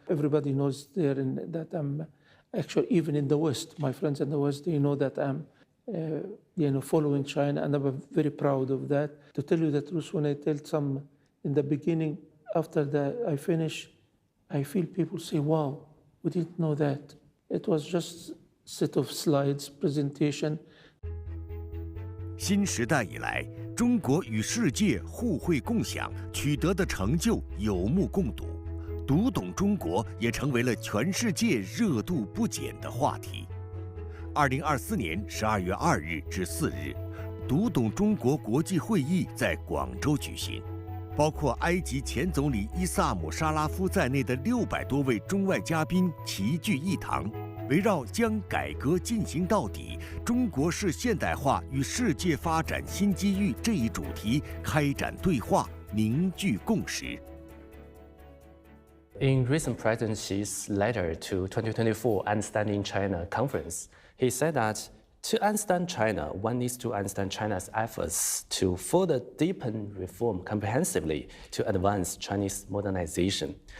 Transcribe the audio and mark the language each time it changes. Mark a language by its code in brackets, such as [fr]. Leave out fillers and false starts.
[en] Everybody knows that I'm actually, even in the West, my friends in the West, they know that I'm following China, and I'm very proud of that. To tell you the truth, when I tell some in the beginning, after I finish, I feel people say, wow, we didn't know that. It was just a set of slides, presentation. [zh] 新时代以来，中国与世界互惠共享，取得的成就有目共睹。读懂中国也成为了全世界热度不减的话题。 2024年12月2日至4日，读懂中国国际会议在广州举行，包括埃及前总理伊萨姆·沙拉夫在内的600多位中外嘉宾齐聚一堂，围绕将改革进行到底、中国式现代化与世界发展新机遇这一主题开展对话，凝聚共识。 [en] In recent President Xi's letter to 2024 Understanding China conference, he said that to understand China, one needs to understand China's efforts to further deepen reform comprehensively to advance Chinese modernization.